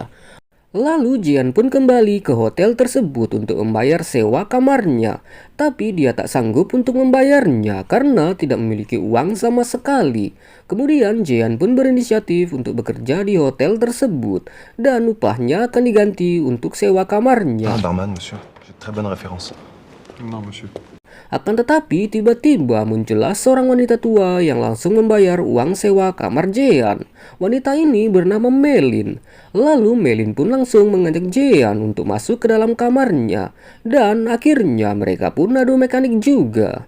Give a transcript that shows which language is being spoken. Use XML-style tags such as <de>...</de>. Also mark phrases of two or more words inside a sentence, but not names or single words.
<id>Lalu Jean pun kembali ke hotel tersebut untuk membayar sewa kamarnya. Tapi dia tak sanggup untuk membayarnya karena tidak memiliki uang sama sekali. Kemudian Jean pun berinisiatif untuk bekerja di hotel tersebut. Dan upahnya akan diganti untuk sewa kamarnya.</id> <fr>Un barman, monsieur. J'ai de très bonnes références. Non, monsieur.</fr> <id>Akan tetapi tiba-tiba muncullah seorang wanita tua yang langsung membayar uang sewa kamar Jean. Wanita ini bernama Melin. Lalu Melin pun langsung mengajak Jean untuk masuk ke dalam kamarnya. Dan akhirnya mereka pun adu mekanik juga.</id>